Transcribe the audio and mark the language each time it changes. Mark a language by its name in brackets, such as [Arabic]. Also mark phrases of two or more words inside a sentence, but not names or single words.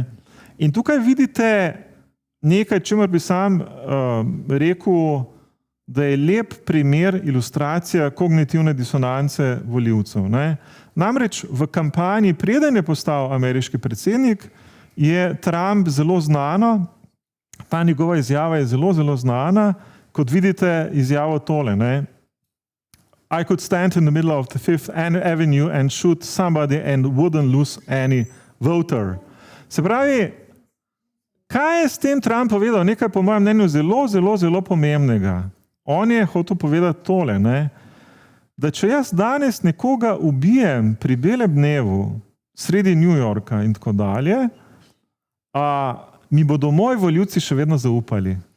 [Slovenian] In tukaj vidite nekaj, čemer bi sam rekel, da je lep primer, ilustracija kognitivne disonance volivcev. Namreč v kampanji, preden je postal ameriški predsednik, je Trump zelo znano, ta njegova izjava je zelo, zelo znana, kot vidite izjavo tole. [English] I could stand in the middle of the Fifth Avenue and shoot somebody and wouldn't lose any voter. [Slovenian] Se pravi, kaj je s tem Trump povedal? Nekaj po mojem mnenju zelo, zelo, zelo pomembnega. On je hotel povedati tole, da če jaz danes nekoga ubijem pri belem dnevu, sredi New Yorka in tako dalje, mi bodo moji volivci še vedno zaupali.